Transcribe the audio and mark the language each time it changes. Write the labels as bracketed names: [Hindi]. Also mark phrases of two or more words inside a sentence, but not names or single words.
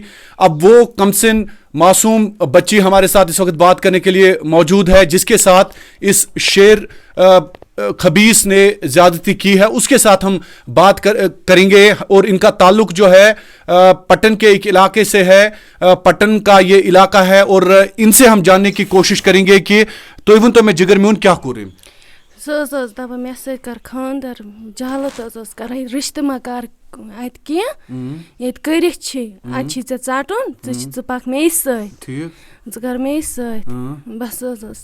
[Urdu] اب وہ کم سن معصوم بچی ہمارے ساتھ اس وقت بات کرنے کے لیے موجود ہے جس کے ساتھ اس شیر خبیث نے زیادتی کی ہے, اس کے ساتھ ہم بات کریں گے. اور ان کا تعلق جو ہے پٹن کے ایک علاقے سے ہے, پٹن کا یہ علاقہ ہے, اور ان سے ہم جاننے کی کوشش کریں گے کہ [Kashmiri] تُہۍ ؤنۍتو مےٚ جگر میون کیٛاہ کوٚر أمۍ؟ سۄ حظ ٲس دَپان مےٚ سۭتۍ کر خانٛدر, جہالت حظ ٲس کران, رِشتہٕ ما کر اَتہِ کینٛہہ ییٚتہِ کٔرِتھ چھِ, اَتہِ چھِ ژےٚ ژَٹُن, ژٕ پَکھ مے سۭتۍ, ژٕ کر مے سۭتۍ, بس حظ ٲس